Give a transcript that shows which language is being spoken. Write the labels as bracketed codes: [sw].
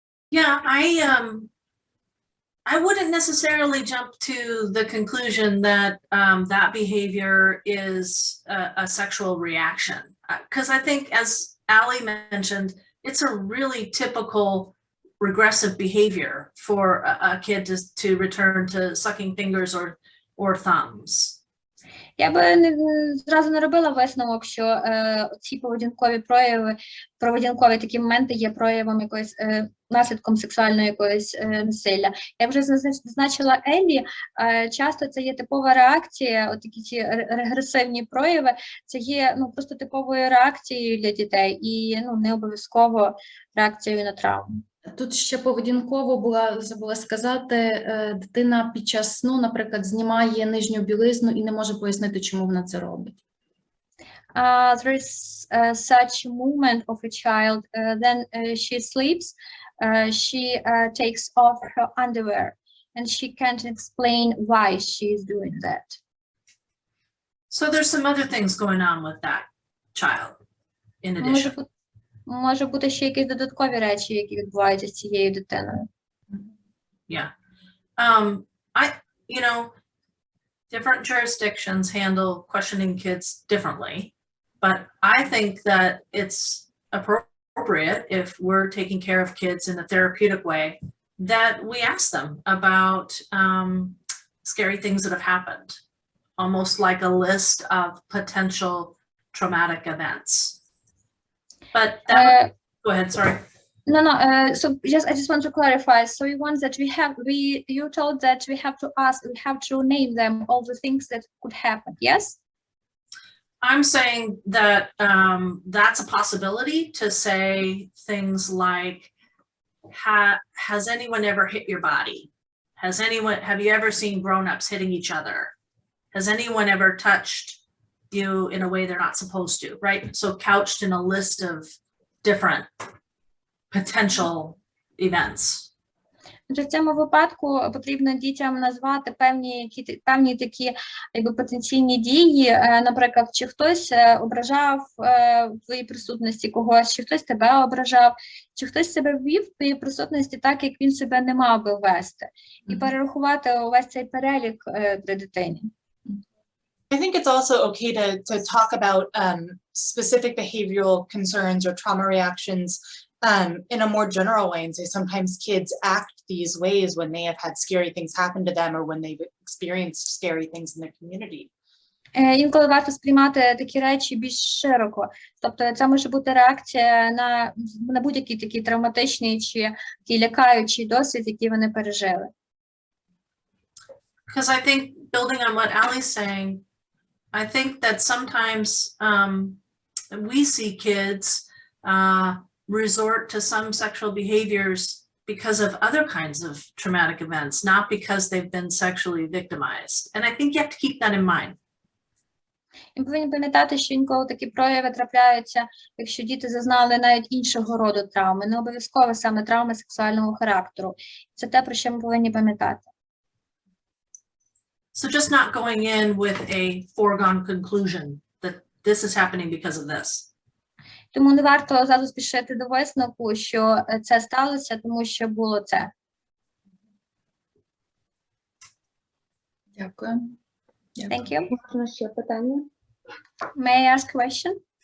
[en] Yeah, I wouldn't necessarily jump to the conclusion that that behavior is a sexual reaction, because I think, as Allie mentioned, it's a really typical regressive behavior for a kid to return to sucking fingers or thumbs. [uk] Я би зразу не робила висновок, що ці поведінкові прояви, поведінкові такі моменти є проявом якоїсь, наслідком сексуальної якоїсь насилля. Як вже зазначила Еллі, часто це є типова реакція, от такі ці регресивні прояви, це є просто типовою реакцією для дітей і не обов'язково реакцією на травму. Тут ще поведінково забула сказати, дитина під час сну, наприклад, знімає нижню білизну і не може пояснити, чому вона це робить. [en] There is such a movement of a child, then she sleeps, she takes off her underwear, and she can't explain why she is doing that. So there's some other things going on with that child in addition. [uk] Може бути ще якісь додаткові речі, які відбуваються з цією дитиною. [en] Yeah. You know, different jurisdictions handle questioning kids differently, but I think that it's appropriate if we're taking care of kids in a therapeutic way that we ask them about scary things that have happened, almost like a list of potential traumatic events. But go ahead, sorry. No. So I just want to clarify. So you want that you told that we have to name them all the things that could happen. Yes. I'm saying that that's a possibility to say things like, has anyone ever hit your body? Have you ever seen grown-ups hitting each other? Has anyone ever touched you in a way they're not supposed to, right? So couched in a list of different potential events. [uk] В цьому випадку потрібно дітям назвати певні такі потенційні дії, наприклад, чи хтось ображав в твоїй присутності когось, чи хтось тебе ображав, чи хтось себе ввів в твоїй присутності так, як він себе не мав би вести, і перерахувати увесь цей перелік при дитині. [en] I think it's also okay to talk about specific behavioral concerns or trauma reactions in a more general way and say sometimes kids act these ways when they have had scary things happen to them or when they've experienced scary things in their community. [uk] Інколи варто сприймати такі речі більш широко. Тобто це може бути реакція на будь-який такий травматичний чи такий лякаючий досвід, який вони пережили. [en] Because I think, building on what Allie's saying, I think that sometimes we see kids resort to some sexual behaviors because of other kinds of traumatic events, not because they've been sexually victimized. And I think you have to keep that in mind. [uk] І повинні пам'ятати, що інколи такі прояви трапляються, якщо діти зазнали навіть іншого роду травми, не обов'язково саме травми сексуального характеру. Це те, про що ми повинні пам'ятати. [en] So just not going in with a foregone conclusion that this is happening because of this. [uk] Тому не варто зразу спішити до висновку, що це сталося, тому що було це. Дякую. [en] Thank you. [uk] Можна ще питання? [en] May I ask a question?